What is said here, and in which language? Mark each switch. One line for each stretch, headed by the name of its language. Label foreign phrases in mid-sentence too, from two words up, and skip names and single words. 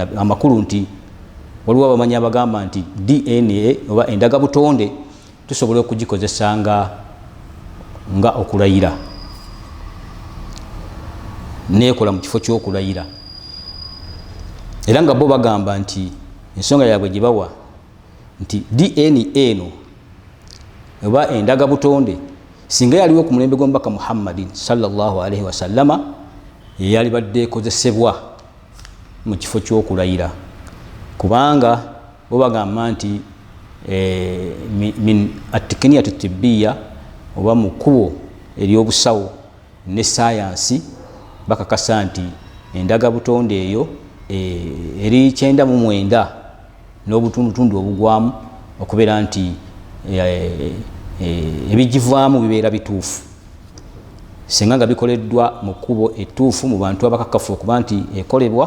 Ganda: Amakulu nti waliwo abamanyi abagamba nti DNA oba endagabutonde tusobola okugikozesa nga okulayira, neekola mu kifo ky'okulayira, era nga bo bagamba nti ensonga yaabwe gye bawa nti DNA eno oba endagabutonde singa yaliwo ku mulembe gw'omubaka Muhammadin
Arabic: صلى الله عليه وسلم,
Ganda: yali badde ekozesebwa mu kifo ky'okulayira, kubanga bo bagamba nti
Arabic: من التقنيات الطبية
Ganda: oba mu kkubo ery'obusawo ne sayansi bakakasa nti endagabutonde eyo eri 99 n'obutundutundu obugwamu okubeera nti ebigivaamu bibeera bituufu singa nga bikoleddwa mu kkubo ettuufu mu bantu abakakafu okuba nti ekolebwa.